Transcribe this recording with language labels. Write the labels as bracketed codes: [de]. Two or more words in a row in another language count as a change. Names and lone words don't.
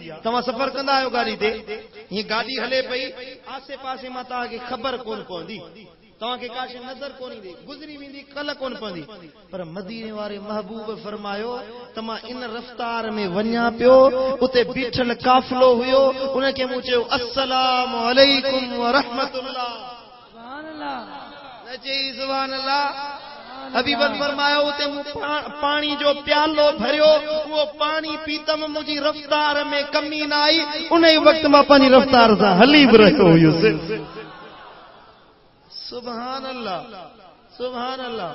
[sd] तव्हां सफ़र कंदा आहियो गाॾी ते हीअं गाॾी हले पई आसे पासे मां तव्हांखे ख़बर कोन पवंदी तव्हांखे का शइ नज़र कोन ईंदी, गुज़री वेंदी, कल कोन पवंदी। पर मदीने वारे महबूब फरमायो त मां इन रफ़्तार में वञा पियो, उते बीठल काफ़िलो हुयो, उनखे मूं चयो [ar] السلام عليكم ورحمة الله. سبحان الله, [sd] न चई [ar] سبحان الله. [sd] हबीबन फरमायो उते मूं पाणी जो प्यालो भरियो, उहो पाणी पीतम, मुंहिंजी रफ़्तार में कमी न आई। उन ई वक़्त मां पंहिंजी रफ़्तार सां हली बि रहियो हुयुसि। [ar] سبحان الله، سبحان الله.